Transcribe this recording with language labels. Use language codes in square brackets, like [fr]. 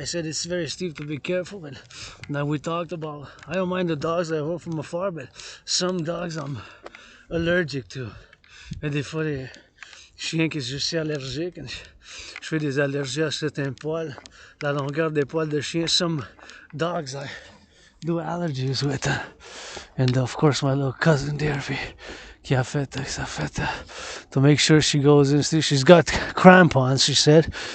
[en] I said it's very steep, to be careful. And now we talked about, I don't mind the dogs that I hold from afar, but some dogs I'm allergic to. [fr] Et des fois, les chiens que je suis allergique, je fais des allergies à certains poils, la longueur des poils de chien. [en] Some dogs I do allergies with. And of course, my little cousin there, [fr] qui a fait, [en] to make sure she goes in. She's got crampons, she said.